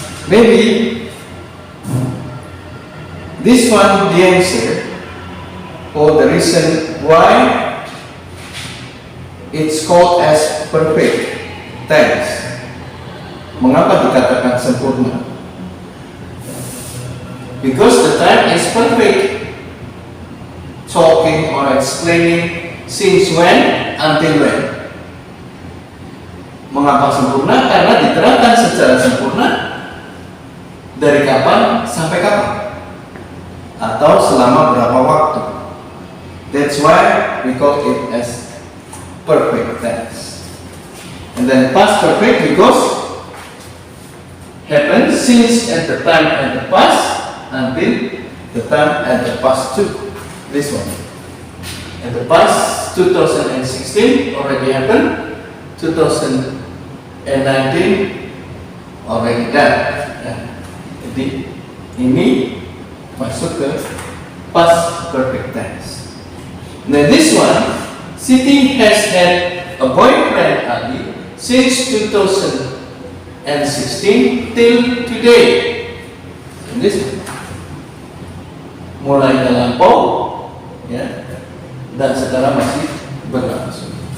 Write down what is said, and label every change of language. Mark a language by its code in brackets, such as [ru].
[en] Maybe this one the answer for the reason why it's called as perfect tense. [id] Mengapa dikatakan sempurna? [en] Because the time is perfect. Talking or explaining since when until when. [id] Mengapa sempurna? Karena diterangkan secara sempurna dari kapan sampai kapan, atau selama berapa waktu. [en] That's why we call it as perfect tense. And then past perfect because happens since at the time at the past until the time at the past too. This one. At the past 2016 already happened, 2019 already done. [id] Jadi ini masuk ke past perfect tense. [en] Now this one, Siti has had a boyfriend Ali since 2016 till today. This one. [id] Mulai lampau, ya, dan sekarang masih berlangsung.